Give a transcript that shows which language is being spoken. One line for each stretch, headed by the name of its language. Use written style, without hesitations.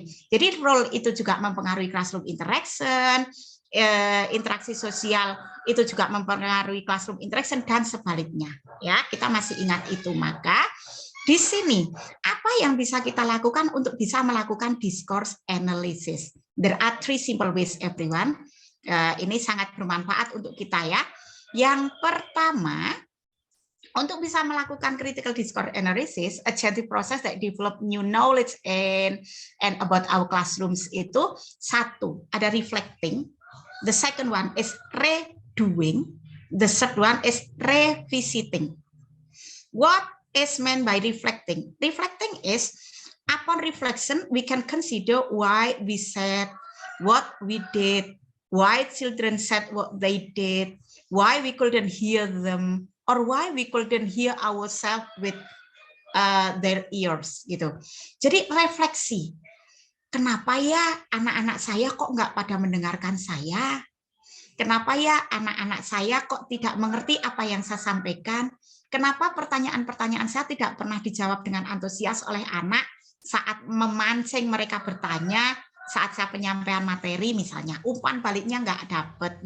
Indonesian: Jadi role itu juga mempengaruhi classroom interaction, interaksi sosial itu juga mempengaruhi classroom interaction dan sebaliknya. Ya, kita masih ingat itu. Maka di sini apa yang bisa kita lakukan untuk bisa melakukan discourse analysis?
English: There are 3 simple ways, everyone.
Indonesian: Ini sangat bermanfaat untuk kita ya. Yang pertama, untuk bisa melakukan critical discourse analysis,
English: a generative process that develop new knowledge and about our classrooms
Indonesian: itu 1, ada reflecting.
English: The second one is redoing. The third one is revisiting. What is meant by reflecting? Reflecting is upon reflection, we can consider why we said what we did, why children said what they did, why we couldn't hear them, or why we couldn't hear ourselves with their ears gitu.
Indonesian: Jadi refleksi. Kenapa ya anak-anak saya kok nggak pada mendengarkan saya? Kenapa ya anak-anak saya kok tidak mengerti apa yang saya sampaikan? Kenapa pertanyaan-pertanyaan saya tidak pernah dijawab dengan antusias oleh anak saat memancing mereka bertanya, saat saya penyampaian materi misalnya, umpan baliknya nggak dapet.